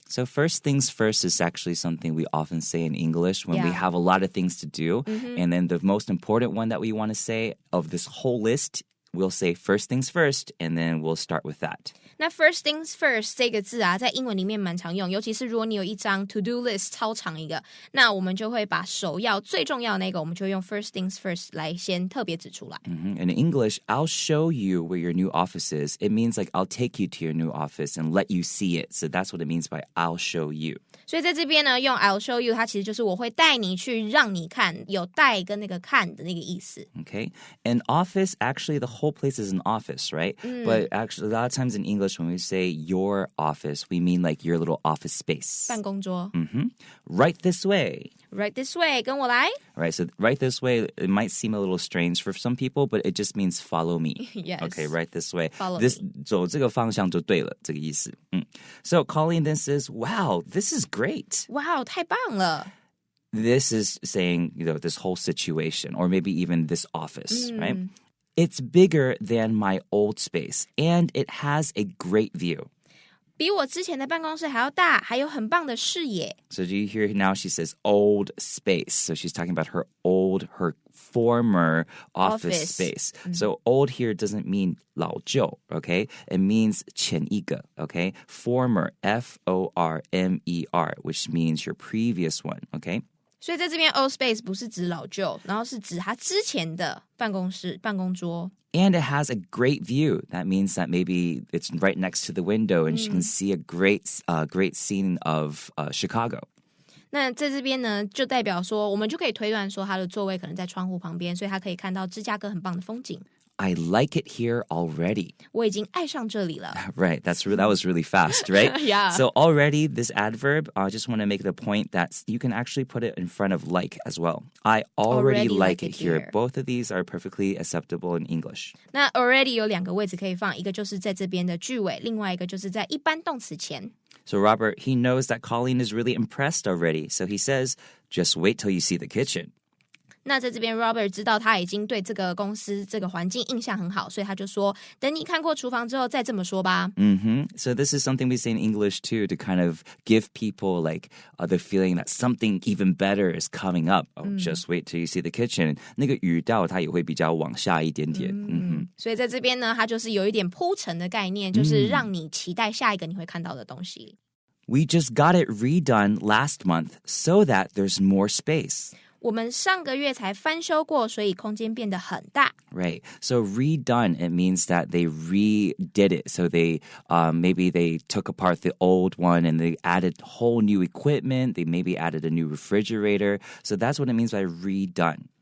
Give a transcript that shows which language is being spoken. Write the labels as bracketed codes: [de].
[en] So first things first is actually something we often say in English when we have a lot of things to do. And then the most important one that we want to say of this whole list, we'll say first things first, and then we'll start with that. [zh] 那 [en] first things first [zh] 这个字啊，在英文里面蛮常用，尤其是如果你有一张 [en] to do list [zh] 超长一个，那我们就会把首要最重要的那个，我们就会用 first things first 来先特别指出来。 [en] In English, I'll show you where your new office is. It means like I'll take you to your new office and let you see it. So that's what it means by I'll show you. [zh] 所以在这边呢，用 [en] I'll show you [zh] 它其实就是我会带你去让你看，有带跟那个看的那个意思。 [en] Okay. An office, actually the whole place is an office, right? But actually a lot of times in English when we say your office, we mean like your little office space. [zh] 办公桌。 [en] Right this way. Right this way, [zh] 跟我来。 [en] All right, so right this way, it might seem a little strange for some people, but it just means follow me. Yes. Okay, right this way. Follow this, me. [zh] 走这个方向就对了，这个意思。 [en] So Colleen then says, wow, this is great. [zh] Wow, 太棒了。 [en] This is saying, this whole situation, or maybe even this office, right? It's bigger than my old space, and it has a great view. [zh] 比我之前的办公室还要大，还有很棒的视野。 [en] So do you hear now she says old space. So she's talking about her former office space. So old here doesn't mean [zh] 老旧, [en] okay? It means [zh] 前一个, [en] okay? Former, F-O-R-M-E-R, which means your previous one, okay? [zh] 所以在这边 [en] old space [zh] 不是指老旧，然后是指他之前的办公室、办公桌。 [en] And it has a great view. That means that maybe it's right next to the window and she can see a great scene of Chicago. [zh] 那在这边呢，就代表说，我们就可以推断说，他的座位可能在窗户旁边，所以他可以看到芝加哥很棒的风景。 [en] I like it here already. [zh] 我已经爱上这里了。 [en] Right, that was really fast, right? Yeah. So already this adverb, I just want to make the point that you can actually put it in front of like as well. I already like it here. Both of these are perfectly acceptable in English. [zh] 那 already 有两个位置可以放，一个就是在这边的句尾，另外一个就是在一般动词前。 [en] So Robert, he knows that Colleen is really impressed already. So he says, just wait till you see the kitchen. [zh] 那在这边 Robert 知道他已经对这个公司这个环境印象很好，所以他就说等你看过厨房之后再这么说吧。 [en] So this is something we say in English too, to kind of give people like the feeling that something even better is coming up. Oh, just wait till you see the kitchen. [zh] 那个语调它也会比较往下一点点。所以在这边呢，它就是有一点铺陈的概念，就是让你期待下一个你会看到的东西。 [en] We just got it redone last month so that there's more space. [zh] 我们上个月才翻修过，所以空间变得很大。 [en] Right. So redone, it means that they redid it. So they maybe they took apart the old one and they added whole new equipment. They maybe added a new refrigerator. So that's what it means by redone.